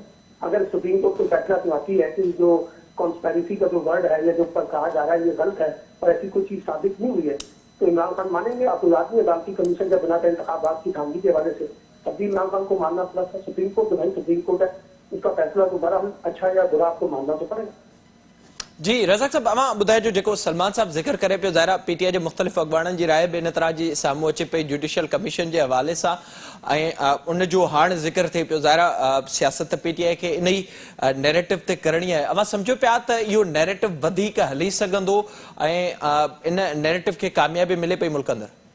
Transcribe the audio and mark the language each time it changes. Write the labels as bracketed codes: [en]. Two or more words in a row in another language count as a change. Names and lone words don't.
[ur] اگر سپریم کورٹ کو فیصلہ سناتی ہے کہ جو کانسپیریسی کا جو ورڈ ہے یا جو پر کہا جا رہا ہے یہ غلط ہے اور ایسی کوئی چیز ثابت نہیں ہوئی ہے تو عمران خان مانیں گے. آپ لازمی عدالتی کمیشن جب بنا کر انتخابات کی دھاندلی کے حوالے سے تب بھی عمران خان کو ماننا پڑا تھا. سپریم کورٹ تو نہیں سپریم کورٹ ہے، اس کا فیصلہ دوبارہ ہم اچھا یا برا آپ کو ماننا تو پڑے گا. [sd] جی رزاق صاحب اما ॿुधाए जो जेको सलमान साहब ज़िक्र करे पियो ज़ाहिर आहे पीटीआई जे मुख़्तलिफ़ अख़बारनि जी राय बि इन तरह जी साम्हूं अचे पई [en] judicial commission [sd] जे हवाले सां ऐं उन जो हाणे ज़िक्र थिए पियो. ज़ाहिर आहे सियासत पीटीआई खे इन ई नैरेटिव ते करणी आहे. अमा सम्झो पिया त इहो नैरेटिव वधीक हली सघंदो ऐं इन नैरेटिव खे कामयाबी मिले पई मुल्क अंदरि?